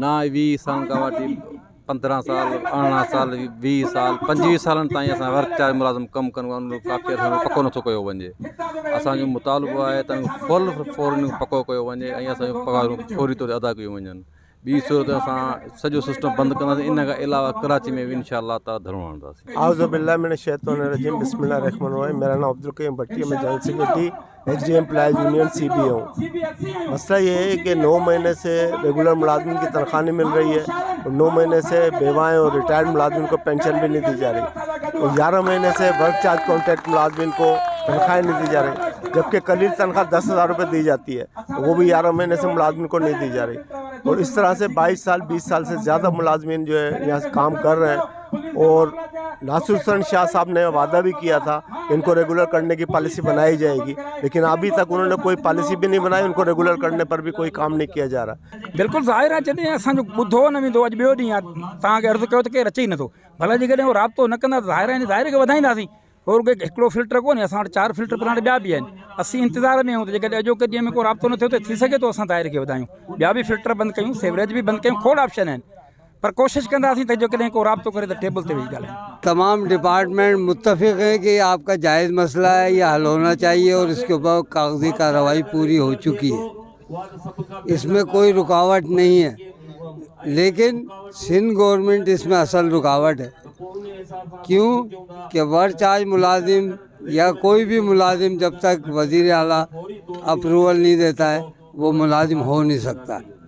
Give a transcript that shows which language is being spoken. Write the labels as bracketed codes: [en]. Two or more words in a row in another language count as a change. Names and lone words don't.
[sd] ना 20 सालनि खां वठी 15 साल 18 साल 20 साल 25 सालनि ताईं असां [en] work charge [sd] मुलाज़िम कमु कनि, काफ़ी असांजो पको नथो कयो वञे। असांजो मुतालबो आहे त फौरन पको कयो वञे ऐं असांजो पगारूं फौरी तौर ते अदा कयूं वञनि। ॿी सूरत असां सॼो सिस्टम बंदि कंदासीं। इन खां अलावा कराची में बि [ar] ان شاء اللہ تعالیٰ [sd] धरणो हणंदासीं। [ar] أعوذ بالله من الشيطان الرجيم، بسم الله الرحمن الرحيم. [ur] میرا نام عبدالکریم بھٹی ہے، میں [en] General Secretary HG Employees Union CBA [ur] हूँ। مسئلہ یہ ہے کہ 9 مہینے سے ریگولر ملازم کی تنخواہ نہیں مل رہی ہے اور 9 مہینے سے بیوائیں اور ریٹائرڈ ملازم کو پینشن بھی نہیں دی جا رہی اور 11 مہینے سے [en] work charge contract [ur] ملازم کو تنخواہیں نہیں دی جا رہی، جبکہ قلیل تنخواہ 10,000 روپے دی جاتی ہے، وہ بھی 11 مہینے سے ملازم کو نہیں دی جا رہی. اور اس طرح سے 22 سال 20 سال سے زیادہ ملازمین جو ہے یہاں سے کام کر رہے ہیں. اور ناصر حسین شاہ صاحب نے وعدہ بھی کیا تھا ان کو ریگولر کرنے کی پالیسی بنائی جائے گی، لیکن ابھی تک انہوں نے کوئی پالیسی بھی نہیں بنائی. ان کو ریگولر کرنے پر بھی کوئی کام نہیں کیا جا رہا. [sd] बिल्कुलु ज़ाहिर आहे, जॾहिं असांजो ॿुधो न वेंदो, अॼु ॿियो ॾींहुं आहे, तव्हांखे अर्ज़ु कयो त केरु अचे ई नथो। भला जेकॾहिं उहो राब्तो न कंदा ज़ाहिर खे वधाईंदासीं। और हिकिड़ो फिल्टर कोन्हे, असां वटि 4 फिल्टर प्लांट ॿिया बि आहिनि। असीं इंतज़ार में आहियूं त जेकॾहिं अॼोके ॾींहं में को राब्तो न थियो त थी सघे थो असां दायरे खे वधायूं, ॿिया बि फिल्टर बंदि कयूं, सेवरेज बि बंदि कयूं, खोड़ ऑप्शन आहिनि, पर कोशिशि कंदासीं त जेकॾहिं को राब्तो करे त टेबल ते वेही ॻाल्हायूं। [ur] تمام ڈیپارٹمنٹ متفق ہے کہ آپ کا جائز مسئلہ ہے، یہ حل ہونا چاہیے اور اس کے اوپر کاغذی کارروائی پوری ہو چکی ہے، اس میں کوئی رکاوٹ نہیں ہے. لیکن سندھ گورنمنٹ اس میں اصل رکاوٹ ہے. کیونکہ [en] work charge [ur] ملازم یا کوئی بھی ملازم جب تک وزیر اعلیٰ اپروول نہیں دیتا ہے وہ ملازم ہو نہیں سکتا.